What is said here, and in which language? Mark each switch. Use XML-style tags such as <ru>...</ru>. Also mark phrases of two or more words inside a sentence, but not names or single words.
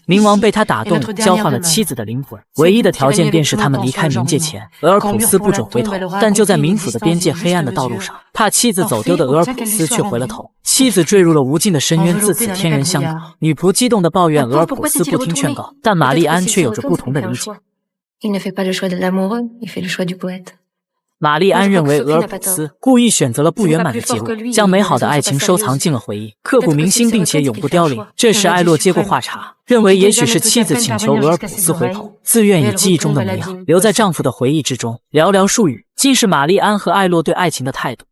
<zh>冥王被他打动，交换了妻子的灵魂，唯一的条件便是他们离开冥界前，俄尔普斯不准回头。但就在冥府的边界黑暗的道路上，怕妻子走丢的俄尔普斯却回了头，妻子坠入了无尽的深渊，自此天人相隔。女仆激动地抱怨俄尔普斯不听劝告，但玛丽安却有着不同的理解。</zh> <fr>Il ne fait pas le choix de l'amoureux, il fait le choix du poète.</fr> <zh>玛丽安认为俄尔普斯故意选择了不圆满的结果，将美好的爱情收藏进了回忆，刻骨铭心并且永不凋零。这时艾洛接过话茬，认为也许是妻子请求俄尔普斯回头，自愿以记忆中的模样留在丈夫的回忆之中。寥寥数语，尽是玛丽安和艾洛对爱情的态度。</zh>